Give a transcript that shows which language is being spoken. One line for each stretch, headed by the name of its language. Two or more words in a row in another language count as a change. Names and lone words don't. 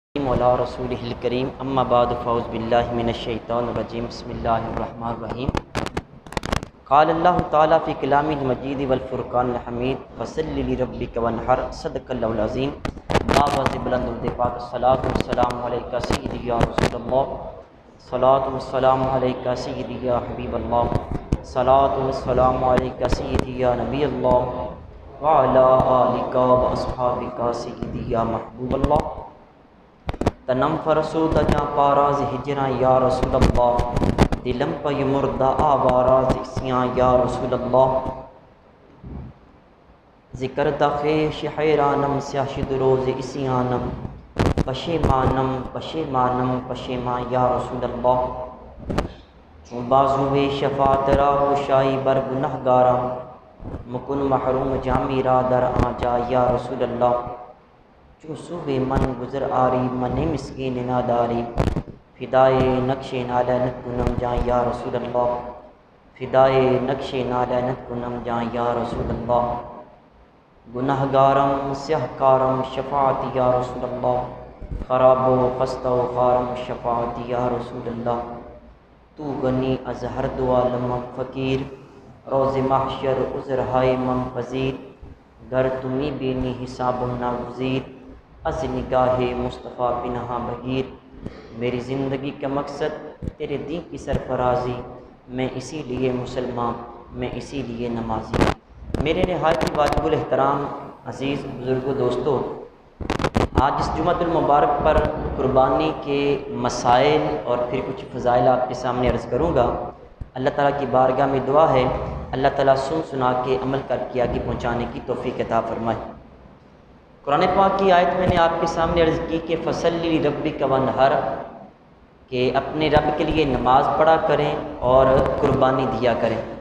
Arabic: وعلی رسولہ الکریم اما بعد فاعوذ باللہ من الشیطان الرجیم بسم اللہ الرحمن الرحیم قال اللہ تعالیٰ فی کلامہ المجید والفرقان الحمید فصلی لربک وانحر صدق اللہ العظیم باوز بلند الدفاع الصلاۃ والسلام علیکہ سیدی یا رسول اللہ صلاۃ والسلام علیکہ سیدی یا حبیب اللہ صلاۃ والسلام علیکہ سیدی یا نبی اللہ وعلی آلکہ واصحابکہ سیدی یا محبوب اللہ
Persian: تنم فرسود جاں پاراز ہجراں یا رسول اللہ دلم پہ مردہ آواراز اسیاں یا رسول اللہ ذکر دخیش حیرانم سیاشد روز اسیانم پشیمانم پشیمانم پشیمان یا رسول اللہ چون بازوے شفاعت را گشائی بر گنہگاراں مکن محروم جامی را در آجا یا رسول اللہ جو صوبے من گزر آری من مسکین ناداری فدائے نقش نالینت کنم جائیں یا رسول اللہ فدائے نقش نالینت کنم جائیں یا رسول اللہ گنہگارم سیہکارم شفاعت یا رسول اللہ خراب و خستہ و خارم شفاعت یا رسول اللہ تو غنی از ہر دو عالم فقیر روز محشر عذر ہائے من پذیر گر تمی بینی حساب ناگزیر از نگاہ مصطفیٰ پنہا بغیر
Urdu: میری زندگی کا مقصد تیرے دین کی سرفرازی میں اسی لیے مسلمان میں اسی لیے نمازی میرے نہایت واجب الاحترام عزیز بزرگوں دوستو آج اس
Arabic: جمعۃ المبارک
Urdu: پر قربانی کے مسائل اور پھر کچھ فضائل آپ کے سامنے عرض کروں گا اللہ تعالیٰ کی بارگاہ میں دعا ہے اللہ تعالیٰ سنا کے عمل کر کے آگے پہنچانے کی توفیق عطا فرمائے قرآن پاک کی آیت میں نے آپ کے سامنے عرض کی کہ
Arabic: فصلی لربک وانحر
Urdu: کہ اپنے رب کے لیے نماز پڑھا کریں اور قربانی دیا کریں۔